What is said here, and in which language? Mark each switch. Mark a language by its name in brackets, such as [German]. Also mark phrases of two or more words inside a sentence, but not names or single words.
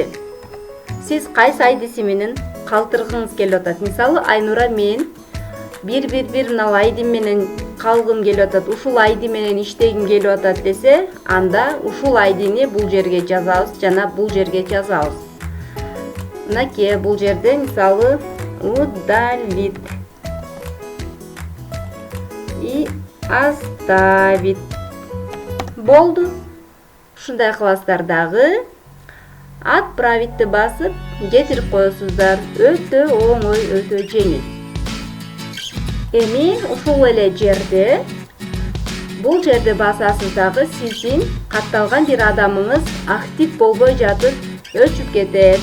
[Kyrgyz] Сиз кайсы айдиси менен калтыргыңыз келип атат? Мисалы Айнура мен 111 мына айди менен калгым келип атат, ушул айди менен иштегим келип атат десе, анда ушул айдини бул жерге жазабыз жана бул жерге жазабыз. Мынакей бул жерде мисалы [Russian] удалить и оставить. [Kyrgyz] Болду. Ушундай кыласыздар дагы. Отправитти басып жетирип коесуздар. Өтө оңой, өтө жеңил. Эми ушул эле жерде бул жерде басасыз дагы, сиздин катталган бир адамыңыз актив болбой жатып өчүп кетет.